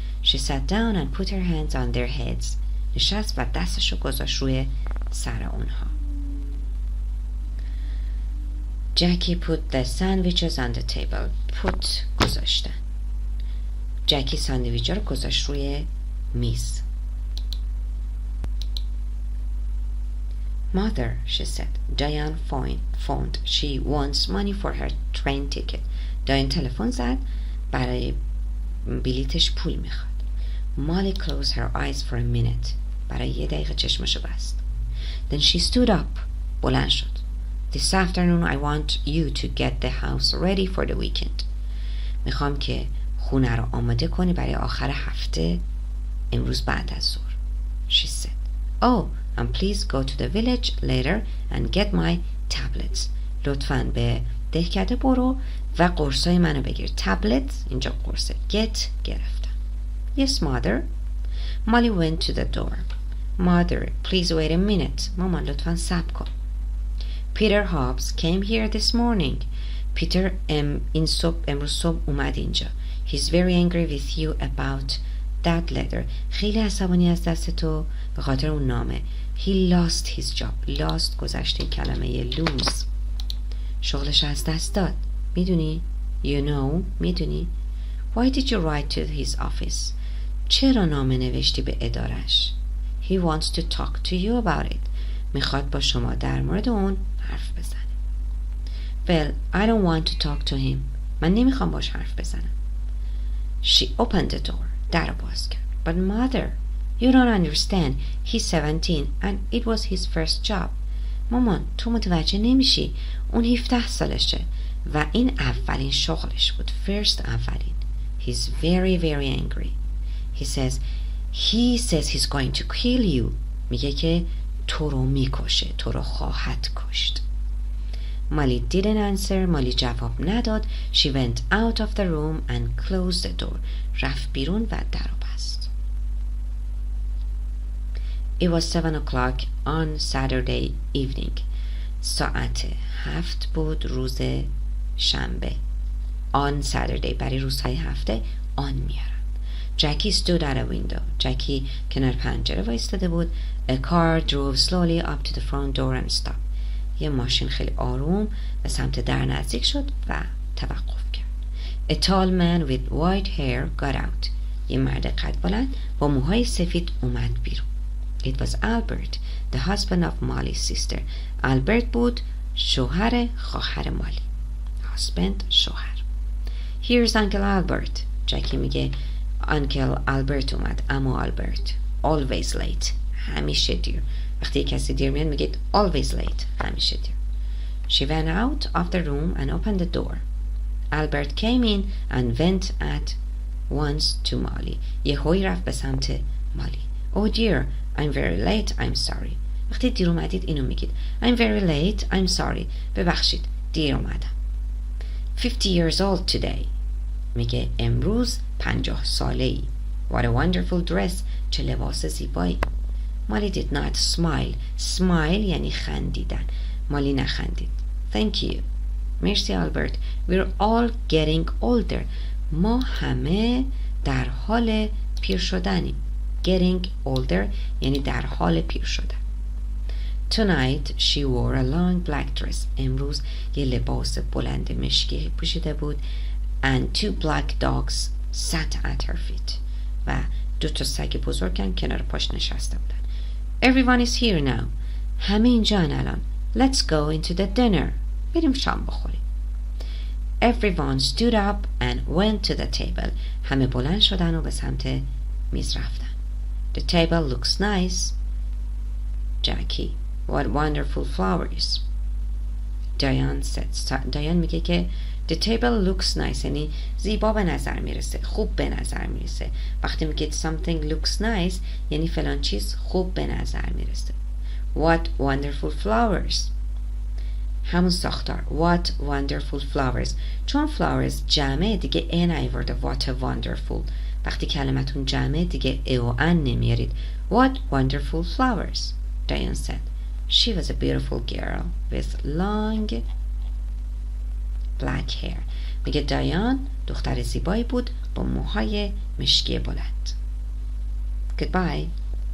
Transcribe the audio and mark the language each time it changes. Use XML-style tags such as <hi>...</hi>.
<en>She sat down and put her hands on their heads.</en> <fa>نشست و دستشو گذاشت روی سر اونها.</fa> <en>Jackie put the sandwiches on the table.</en> <fa>Put گذاشتن. جکی ساندویچ رو گذاشت روی میز.</fa> <en>Mother, she said, Diane phoned. She wants money for her train ticket.</en> <fa>Diane تلفن زد برای بلیتش پول میخواد.</fa> <en>Molly closed her eyes for a minute.</en> <fa>برای 1 دقیقه چشمشو بست.</fa> <en>Then she stood up.</en> <fa>بلند شد.</fa> <en>This afternoon I want you to get the house ready for the weekend.</en> <fa>میخوام که خونه رو آماده کنی برای آخر هفته امروز بعد از ظهر.</fa> <en>She said, Oh, and please go to the village later and get my tablets.</en> <fa>لطفاً به دهکده برو و قرصای منو بگیر. Tablets اینجا قرصه.</fa> <en>Get گرفتم. Yes, mother. Molly went to the door. Mother, please wait a minute.</en> <fa>مامان لطفاً صبر کن.</fa> <en>Peter Hobbs came here this morning.</en> <fa>پیتر امروز صبح اومد اینجا.</fa> <en>He's very angry with you about that letter.</en> <fa>خیلی عصبانی از دست تو به خاطر اون نامه.</fa> <en>He lost his job.</en> <fa>Lost گذشته کلمه lose. شغلش از دست داد.</fa> <en>میدونی؟ You know. میدونی؟ Why did you write to his office?</en> <fa>چرا نامه نوشتی به ادارش؟</fa> <en>He wants to talk to you about it.</en> <fa>میخواد با شما در مورد اون حرف بزنه.</fa> <en>Well, I don't want to talk to him.</en> <fa>من نمیخوام باش حرف بزنم.</fa> <en>She opened the door.</en> <fa>در باز کرد.</fa> <en>But mother, you don't understand. He's 17 and it was his first job.</en> <fa>مامان تو متوجه نمیشی. اون 17 سالشه و این اولین شغلش بود. First اولین.</fa> <en>He's very very angry. He says he's going to kill you.</en> <fa>میگه که تو رو میکشه. تو رو خواهد کشت.</fa> <en>Molly didn't answer.</en> <fa>Molly جواب نداد.</fa> <en>She went out of the room and closed the door.</en> <fa>رفت بیرون و در رو بست.</fa> <en>It was 7 o'clock on Saturday evening.</en> <fa>ساعت 7 بود روز شنبه.</fa> <en>On Saturday</en> <fa>برای روزهای هفته آن میارن.</fa> <en>Jackie stood at a window.</en> <fa>Jackie کنار پنجره وایستاده بود.</fa> <en>A car drove slowly up to the front door and stopped.</en> <fa>یه ماشین خیلی آروم به سمت در نزدیک شد و توقف کرد.</fa> <en>A tall man with white hair got out.</en> <fa>یه مرد قد بلند با موهای سفید اومد بیرون.</fa> <en>It was Albert, the husband of Molly's sister.</en> <fa>Albert بود شوهر خواهر مالی. Husband شوهر.</fa> <en>Here's Uncle Albert.</en> <fa>جکی میگه</fa> <en>Uncle Albert اومد.</en> <fa>اما Albert.</fa> <en>Always late.</en> <fa>همیشه دیر. وقتی کسی دیر میاد میگه</fa> <en>always late.</en> <fa>همیشه دیر.</fa> <en>She went out of the room and opened the door. Albert came in and went at once to Molly.</en> <fa>یهویی رفت به سمت مالی.</fa> <en>Oh dear, I'm very late. I'm sorry.</en> <fa>وقتی دیر اومدید اینو میگید.</fa> <en>I'm very late. I'm sorry.</en> <fa>ببخشید. دیر اومدم.</fa> <en>50 years old today.</en> <fa>میگه امروز 50 ساله ای.</fa> <en>What a wonderful dress.</en> <fa>چه لباس زیبایی.</fa> <en>Molly did not smile.</en> <fa>Smile یعنی خندیدن. مالی نخندید.</fa> <en>Thank you.</en> <fa>مرسی آلبرت.</fa> <en>We're all getting older.</en> <fa>ما همه در حال پیر شدنیم.</fa> <en>Getting older</en> <fa>یعنی در حال پیر شدن.</fa> <en>Tonight she wore a long black dress.</en> <fa>امروز یه لباس بلند مشکی پوشیده بود.</fa> <en>And 2 black dogs sat at her feet.</en> <fa>و 2 سگ بزرگم کنار پاش نشسته بودن.</fa> <en>Everyone is here now.</en> <fa>همه اینجان الان.</fa> <en>Let's go into the dinner.</en> <fa>بریم شام بخوریم.</fa> <en>Everyone stood up and went to the table.</en> <fa>همه بلند شدن و به سمت میز رفتن.</fa> <en>The table looks nice. Jackie, what wonderful flowers. Diane said.</en> <fa>Diane میگه که</fa> <en>The table looks nice</en> <fa>یعنی زیبا به نظر میرسه. خوب به نظر میرسه. وقتی میگه</fa> <en>something looks nice</en> <fa>یعنی فلان چیز خوب به نظر میرسه.</fa> <en>What wonderful flowers.</en> <fa>همون ساختار.</fa> <en>What wonderful flowers.</en> <fa>چون flowers جمعه دیگه ان ایورده.</fa> <en>What a wonderful.</en> <fa>وقتی کلمتون جمعه دیگه ا و ان نمیارید.</fa> <en>What wonderful flowers. Diane said. She was a beautiful girl with long black hair.</en> <fa>میگه دایان دختر زیبایی بود با موهای مشکی بلند. Goodbye.</fa>